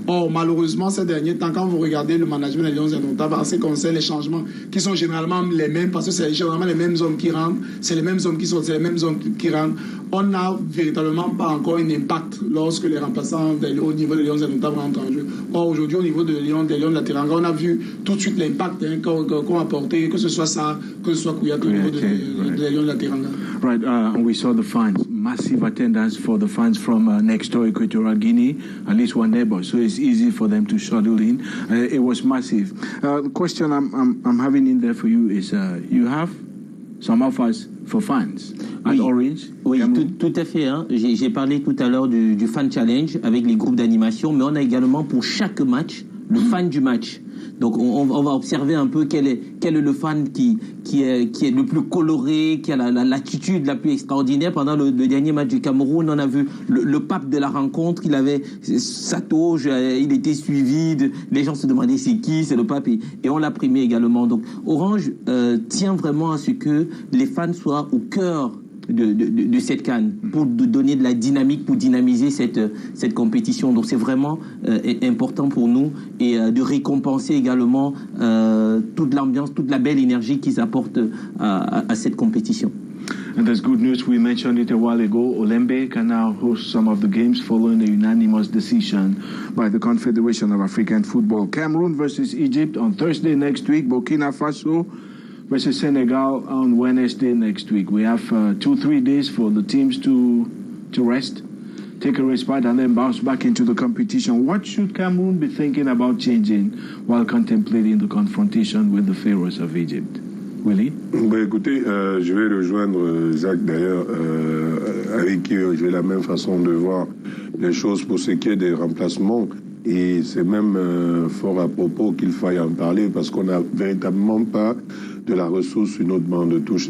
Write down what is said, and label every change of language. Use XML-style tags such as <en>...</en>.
<fr>Or, malheureusement, ces derniers temps, quand vous regardez le management des Lions Indomptables, en ce qui concerne les changements qui sont généralement les mêmes, parce que c'est généralement les mêmes hommes qui rentrent, c'est les mêmes hommes qui sortent, c'est les mêmes hommes qui rentrent. On n'a véritablement pas encore un impact lorsque les remplaçants au niveau des Lions Indomptables rentrent en jeu. Or, aujourd'hui, au niveau des Lions de la Teranga, on a vu tout de suite l'impact qu'ont apporté, que ce soit ça, que ce soit Kouyaté au niveau des Lions de la Teranga.</fr> <en>Right, we saw the fans, massive attendance for the fans from next door Equatorial Guinea, at least one neighbor, so it's easy for them to shuttle in. It was massive. The question I'm having in there for you is, you have some offers for fans at Orange.</en> <fr>Oui, tout à fait. Hein. J'ai parlé tout à l'heure du Fan Challenge avec les groupes d'animation, mais on a également pour chaque match le fan du match. Donc on va observer un peu quel est le fan qui est le plus coloré, qui a l'attitude la plus extraordinaire. Pendant le dernier match du Cameroun, on a vu le pape de la rencontre, il avait sa toge, il était suivi, les gens se demandaient c'est qui, c'est le pape, et on l'a primé également. Donc Orange tient vraiment à ce que les fans soient au cœur de cette CAN, pour donner de la dynamique, pour dynamiser cette compétition. Donc c'est vraiment important pour nous et de récompenser également toute l'ambiance, toute la belle énergie qu'ils apportent à cette compétition.</fr> <en>And there's good news. We mentioned it a while ago. Olembe can now host some of the games following a unanimous decision by the Confederation of African Football. Cameroon versus Egypt on Thursday next week. Burkina Faso versus Senegal on Wednesday next week. We have 2-3 days for the teams to rest, take a respite, and then bounce back into the competition. What should Cameroon be thinking about changing while contemplating the confrontation with the Pharaohs of Egypt? Willie?</en> <fr>Écoutez, je vais rejoindre Jacques d'ailleurs, avec qui j'ai la même façon de voir les choses pour ce qui est des remplacements. Et c'est même fort à propos qu'il faille en parler parce qu'on n'a véritablement pas de la ressource sur notre banc de touche.</fr>